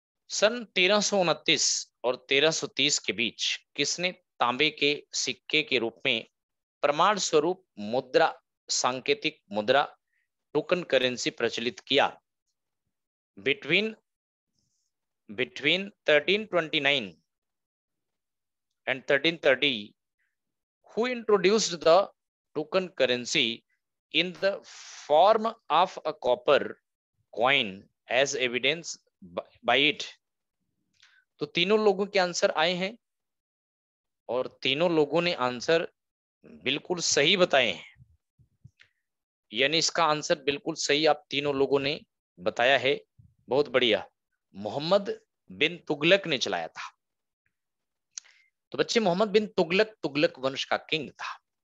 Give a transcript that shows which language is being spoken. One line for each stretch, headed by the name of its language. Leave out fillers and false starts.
Hindi: सन 1329 और 1330 के बीच किसने तांबे के सिक्के के रूप में प्रमाण स्वरूप मुद्रा, सांकेतिक मुद्रा, टोकन करेंसी प्रचलित किया?
English: Between 1329 and 1330, who introduced the token currency in the form of a copper coin as evidence by it?
Hindi: तो तीनों लोगों के आंसर आए हैं और तीनों लोगों ने आंसर बिल्कुल सही बताए हैं, यानी इसका आंसर बिल्कुल सही आप तीनों लोगों ने बताया है। बहुत बढ़िया। मोहम्मद बिन तुगलक ने चलाया था। तो बच्चे, मोहम्मद बिन तुगलक तुगलक वंश का किंग था।